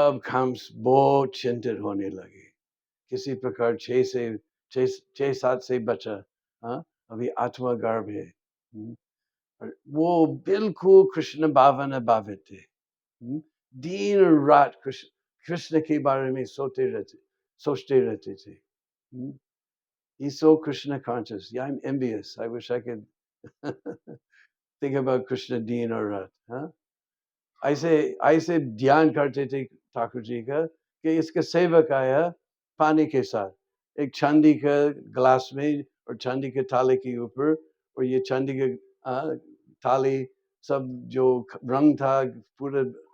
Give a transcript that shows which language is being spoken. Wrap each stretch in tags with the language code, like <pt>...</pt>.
<hi>अब कंस बहुत चिंतित होने लगे, किसी प्रकार 6-7 से बचा, अभी आठवां गर्भ है। वो बिल्कुल कृष्ण भावना भावित थे, दिन रात कृष्ण के बारे में सोचते रहते थे।</hi> <en>He's so Krishna conscious. Yeah, I'm envious. I wish I could think about Krishna</en> <hi>दिन और रात। ऐसे ध्यान करते थे ठाकुर जी का कि इसका सेवक आया पानी के साथ, एक चांदी का ग्लास में और चांदी के थाली के ऊपर, और ये चांदी का थाली सब जो रंग था पूरे</hi>